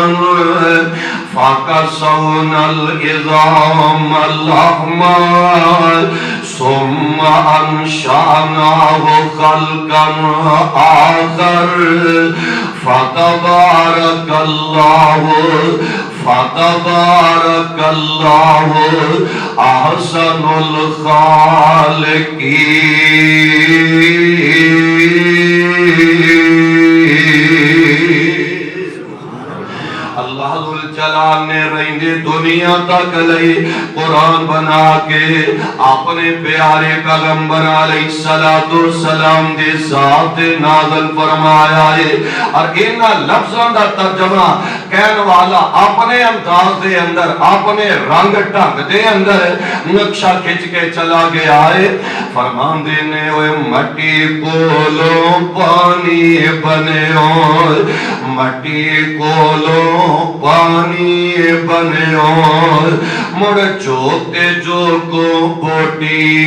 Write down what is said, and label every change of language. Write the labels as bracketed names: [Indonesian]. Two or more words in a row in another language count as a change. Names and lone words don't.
[Arabic] فَكَسَوْنَا الْعِظَامَ لَحْمًا ثُمَّ أَنشَأْنَاهُ خَلْقًا آخَرَ فَتَبَارَكَ اللَّهُ أَحْسَنُ الْخَالِقِينَ۔ [Punjabi] اللہ ذوالجلال نے رہندے دنیا تک لئی قرآن بنا کے اپنے پیارے پیغمبر علیہ السلام دے ذات نازل فرمایا ہے۔ اور انہاں لفظاں دا ترجمہ کہن والا اپنے انداز دے اندر، اپنے رنگ ڈھنگ دے اندر نقشہ کھچ کے چلا گیا ہے۔ فرمان دینے ہوئے مٹی کولوں پانی بنیو، مٹی کولوں پانی بنیو، مڑ چوکتے جو کو بوٹی